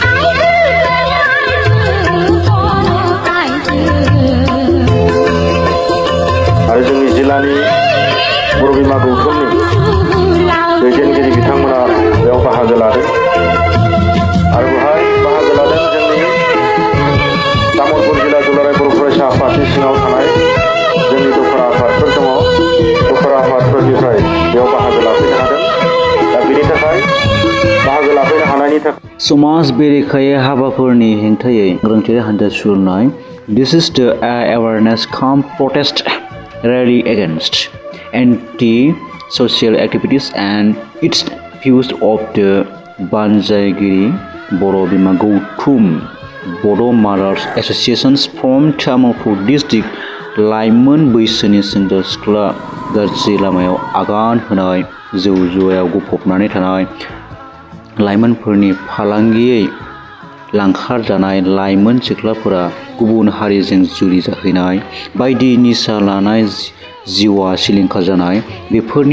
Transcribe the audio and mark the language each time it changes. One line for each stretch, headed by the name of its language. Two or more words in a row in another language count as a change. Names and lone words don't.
Bodo: आरो जोंनि जिल्लानि बर' बिमा गौथुमनि दैदेनगिरि बिथांमोना बेयाव बाहागो लादों आरो बेवहाय बाहागो लादों जोंनि तामुलपुर जिल्ला दुलाराय बर' फरायसा आफादनि सिङाव थानाय जोंनि दखरा आफादफोर दङ दखरा आफादफोरनिफ्राय बेयाव बाहागो लाफैनो हादों दा बेनि थाखाय बाहागो लाफैनो हानायनि थाखाय समाज बेरेखायै हाबाफोरनि हेंथायै गोरोन्थियारि हानजा सुरनाय
English: This is the awareness come protest rally against anti-social activities and its views of the Banjaigiri Boro Bima Gautum Bodo Mothers Associations from Tamilpur District
Bodo: लाइमोन बैसोनि सेंग्रा सिख्ला गाज्रि लामायाव आगान होनाय जौ जुवायाव गफबनानै थानाय लाइमोनफोरनि फालांगियै लांखारजानाय लाइमोन सिख्लाफोरा गुबुन हारिजों जुलि जाहैनाय बायदि निसा लानाय जिउआ सिलिंखार जानाय बेफोरनि